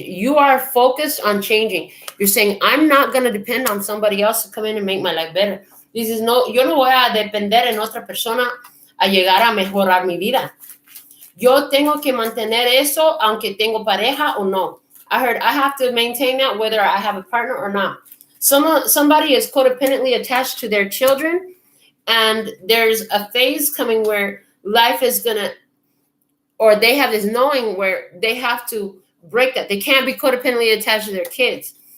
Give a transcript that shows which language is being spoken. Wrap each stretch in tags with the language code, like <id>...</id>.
<en>You are focused on changing. You're saying, I'm not going to depend on somebody else to come in and make my life better.</en> <es>This is yo no voy a depender en otra persona a llegar a mejorar mi vida. Yo tengo que mantener eso aunque tengo pareja o no.</es> <en>I heard I have to maintain that whether I have a partner or not. Somebody is codependently attached to their children, and there's a phase coming where life is going to, or they have this knowing where they have to break that. They can't be codependently attached to their kids.</en>